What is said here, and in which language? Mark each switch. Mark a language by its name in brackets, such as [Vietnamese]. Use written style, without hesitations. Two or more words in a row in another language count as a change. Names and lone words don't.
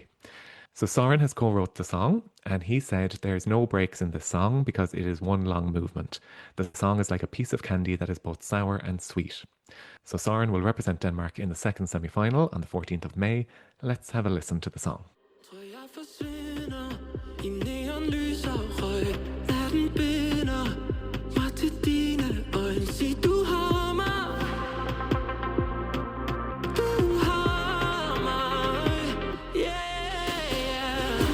[English] So Soren has co-wrote the song, and he said there's no breaks in the song because it is one long movement. The song is like a piece of candy that is both sour and sweet. So Soren will represent Denmark in the second semi-final on the 14th of May. Let's have a listen to the song. [Danish] Tror jeg forsvinder i neonlys og røg. Natten binder mig til dine øjne. Sig du har mig. Du har mig. Yeah.